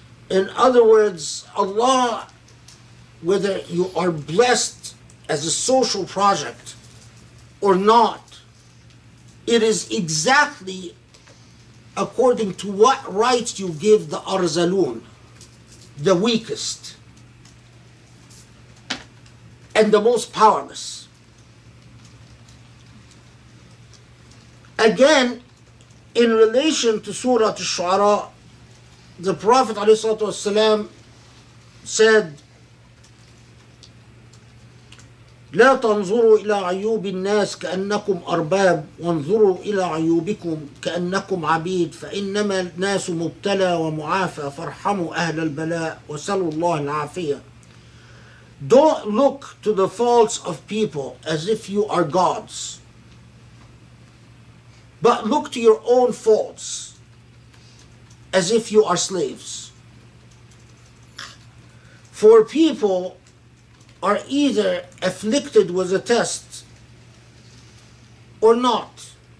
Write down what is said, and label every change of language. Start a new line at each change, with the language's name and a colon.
English: In other words, Allah, whether you are blessed as a social project or not, it is exactly according to what rights you give the arzalun, the weakest and the most powerless. Again, in relation to Surah Al-Shu'ara, the Prophet ﷺ said,
Arabic: لا تنظروا إلى عيوب الناس كأنكم أرباب وانظروا إلى عيوبكم كأنكم عبيد فإنما الناس مبتلى ومعافى فارحموا أهل البلاء وسلوا الله العافية.
English: Don't look to the faults of people as if you are gods, but look to your own faults as if you are slaves. For people are either afflicted with a test or not.